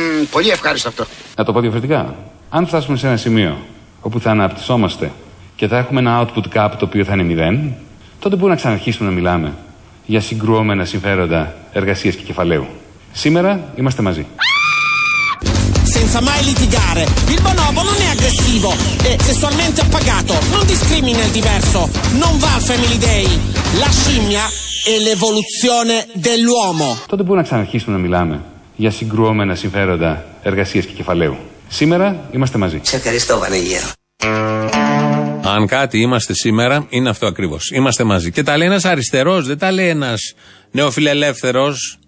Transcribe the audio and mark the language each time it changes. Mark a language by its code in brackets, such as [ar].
[el] Πολύ ευχάριστο αυτό. Να το πω διαφορετικά. Αν φτάσουμε σε ένα σημείο όπου θα αναπτυσσόμαστε και θα έχουμε ένα output cap το οποίο θα είναι 0, τότε μπορούμε να ξαναρχίσουμε να μιλάμε για συγκρουόμενα συμφέροντα εργασίας και κεφαλαίου. Σήμερα είμαστε μαζί. [it] Senza mai litigare. Il bonobo non è aggressivo. È sessualmente appagato. Non discrimina il diverso. Non va al Family Day. La scimmia è l'evoluzione dell'uomo. [el] Τότε μπορούμε να ξαναρχίσουμε να μιλάμε για συγκρουόμενα συμφέροντα εργασίας και κεφαλαίου. Σήμερα είμαστε μαζί. Σε ευχαριστώ, Βανεγέρο. Αν κάτι είμαστε σήμερα, είναι αυτό ακριβώς. Είμαστε μαζί. Και τα λέει ένας αριστερός, δεν τα λέει ένας νεοφιλελεύθερος.